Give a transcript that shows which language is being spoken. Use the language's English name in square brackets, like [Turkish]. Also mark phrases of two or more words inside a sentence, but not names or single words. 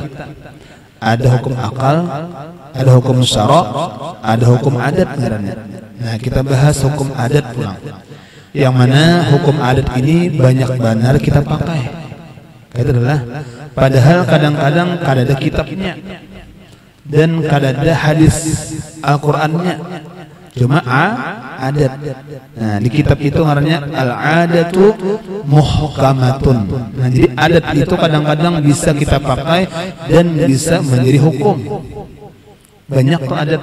[Banjar] Ada hukum akal, ada hukum syara', ada hukum adat ngarannya. Nah, kita bahas hukum adat pulang. Yang mana hukum adat ini banyak benar kita pakai. Itu adalah padahal kadang-kadang ada kitabnya dan ada hadis Al-Qur'annya. Cuma adat. Nah, di kitab itu ngarannya [Arabic] العادة محكمة. [Banjar] Nah, jadi adat itu kadang-kadang bisa kita pakai dan bisa menjadi hukum. Banyak tuh adat.